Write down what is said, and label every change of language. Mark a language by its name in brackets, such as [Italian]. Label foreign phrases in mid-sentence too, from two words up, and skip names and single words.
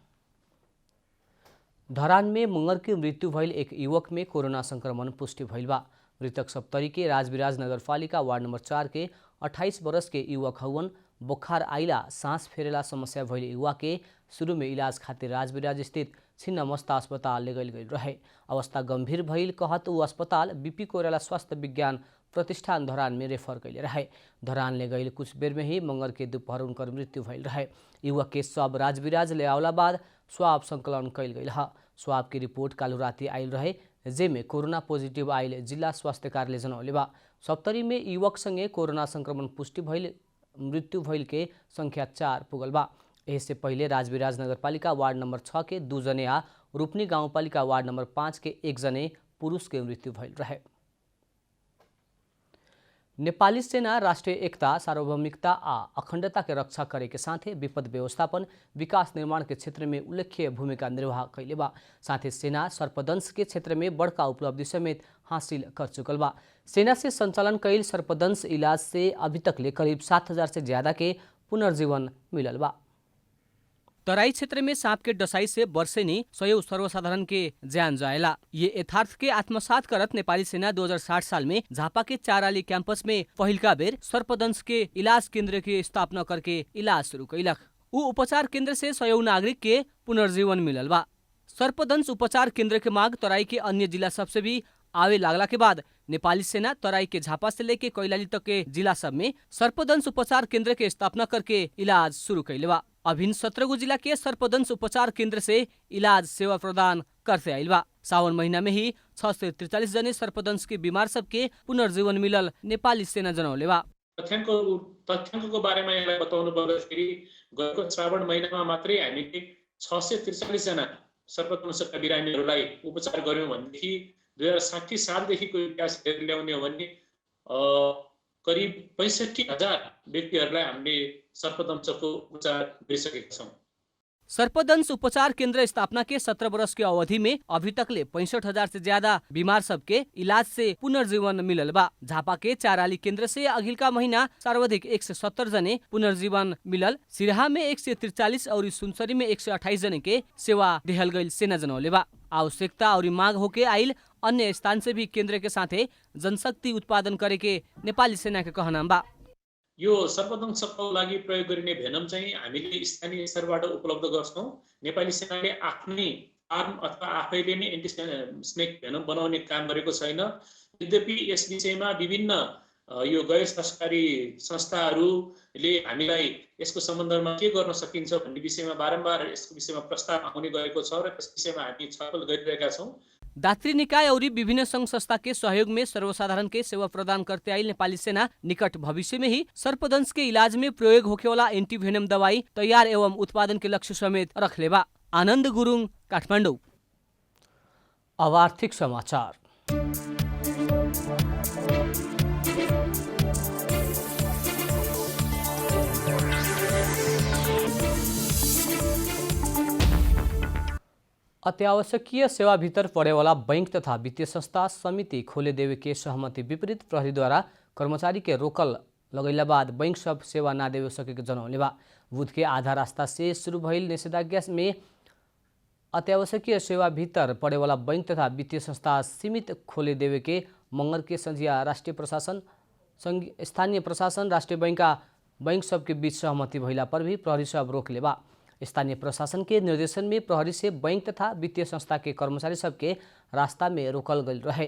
[Bhojpuri] धरान में मंगर की मृत्यु भइल एक युवक में कोरोना संक्रमण पुष्टि भइल बा। मृतक सप्तरी के राजविराज नगरपालिका वार्ड नंबर 4 के 28 वर्ष के युवक हवन। बुखार आइला सांस फेरेला समस्या भइल युवा के शुरू में इलाज खातिर राजविराज स्थित छिन्नमस्ता अस्पताल ले गइल रहे। अवस्था गंभीर भइल कहत ऊ अस्पताल बीपी कोइराला स्वास्थ्य विज्ञान प्रतिष्ठान धरान में रेफर कैले रहे। धरान ले गइल कुछ बेर में ही मंगर के दोपहर उनकर मृत्यु भइल रहे। युवक के शव राजविराज ले आवला बाद स्वाब संकलन कैल गइल ह। स्वाब की रिपोर्ट कालू राति आइल रहे जेमे [English] corona positive [Bhojpuri] आइल जिला स्वास्थ्य कार्यालय जनौले बा। सप्तरी में युवक संगे कोरोना संक्रमण पुष्टि भइल मृत्यु भइल के संख्या 4 पुगल बा। इससे पहले राजविराज नगरपालिका वार्ड नंबर 6 के 2 जने आ रूपनी गाउँपालिका वार्ड नंबर 5 के 1 जने पुरुष के मृत्यु भइल रहे। नेपाली सेना राष्ट्रिय एकता सार्वभौमिकता आ अखण्डता के रक्षा करे के साथे विपद व्यवस्थापन विकास निर्माण के क्षेत्र में उल्लेख्य भूमिका निर्वाह कैले बा। साथे सेना सर्पदंश के क्षेत्र में बड़का उपलब्धि समेत हासिल कर चुकल बा। सेना से संचालन कैल सर्पदंश इलाज से अभी तक ले करीब 7000 से ज्यादा के पुनर्जीवन मिलल बा। तराई क्षेत्र में सांप के डसाई से वर्षेनी सयौं सर्वसाधारण के जान जाएला। ये यथार्थ के आत्मसात करत नेपाली सेना 2060 साल में झापा के चाराली कैंपस में पहिलका बेर सर्पदंश के इलाज केंद्र के स्थापना करके इलाज शुरू कैलक। ऊ उपचार केंद्र से सयौं नागरिक के पुनर्जीवन मिलल बा। सर्पदंश उपचार केंद्र के मांग तराई के अन्य जिला सबसे भी आवे लागला के बाद नेपाली सेना तराई के झापा से लेके कैलाली तक के जिला सब में सर्पदंश उपचार केंद्र के स्थापना करके इलाज शुरू कैले बा। अभिन्न 17 जिला के सर्पदंश उपचार केंद्र से इलाज सेवा प्रदान करते आइल बा। सावन महीना में ही 643 जने सर्पदंश के बीमार सबके पुनर्जीवन मिलल नेपाली सेना जनौले बा। [Nepali] तथ्याङ्कको बारेमा यसलाई बताउनु पर्दाखेरि गएको श्रावण महिनामा मात्रै हामीले 643 जना सर्पदंशका बिरामीहरूलाई उपचार गर्यौं भनेदेखि 2060 सालदेखिको इतिहास हेरेर ल्याउने हो भने करिब 65,000 व्यक्तिहरूलाई हामीले सर्पदंशको उपचार गरिसकेका छौं। [Bhojpuri] सर्पदंश उपचार केंद्र स्थापना के 17 वर्ष के अवधि में अभी तक ले 65,000 से ज्यादा बीमार सबके इलाज से पुनर्जीवन मिलल बा। झापा के चाराली केंद्र से अगिलका महीना सर्वाधिक 170 जने पुनर्जीवन मिलल। सिराहा में 143 और सुनसरी में 128 जने के सेवा देहल गईल सेना जनौले बा। आवश्यकता और मांग होके आइल अन्य स्थान से भी केंद्र के साथे जनशक्ति उत्पादन करे के नेपाली सेना के कहना बा। [Nepali] यो सर्पदंशको लागि प्रयोग गरिने भेनम चाहिँ हामीले स्थानीय स्तरबाट उपलब्ध गर्छौं। नेपाली सेनाले आफ्नै फार्म अथवा आफैले नै [English] anti snake venom [Nepali] बनाउने काम गरेको छैन। यद्यपि यस विषयमा विभिन्न यो गैर सरकारी संस्थाहरूले हामीलाई यसको सम्बन्धमा के गर्न सकिन्छ भन्ने विषयमा बारम्बार यसको विषयमा प्रस्ताव आउने गरेको छ र त्यस विषयमा हामी छलफल गरिरहेका छौं। [Bhojpuri] दात्री निकाय और विभिन्न संघ संस्था के सहयोग में सर्वसाधारण के सेवा प्रदान करते आई नेपाली सेना निकट भविष्य में ही सर्पदंश के इलाज में प्रयोग होके वाला एंटीवेनम दवाई तैयार एवं उत्पादन के लक्ष्य समेत रखले बा। आनंद गुरुङ, काठमाडौँ। अब आर्थिक समाचार। अत्यावश्यकीय सेवा भीतर पड़े वाला बैंक तथा वित्तीय संस्था समिति खोले देवे के सहमति विपरीत प्रहरी द्वारा कर्मचारी के रोकल लगैला बाद बैंक सब सेवा ना देवे सके के जनौले बा। बुध के आधा रास्ता से शुरू भइल निषेधाज्ञा में अत्यावश्यकीय सेवा भीतर पड़े वाला बैंक तथा वित्तीय संस्था सीमित खोले देवे के मंगर के संझिया राष्ट्रीय प्रशासन स्थानीय प्रशासन राष्ट्रीय बैंक सबके बीच सहमति भइला पर भी प्रहरी सब रोक लेबा। स्थानीय प्रशासन के निर्देशन में प्रहरी से बैंक तथा वित्तीय संस्था के कर्मचारी सबके रास्ता में रोकल गई रहे।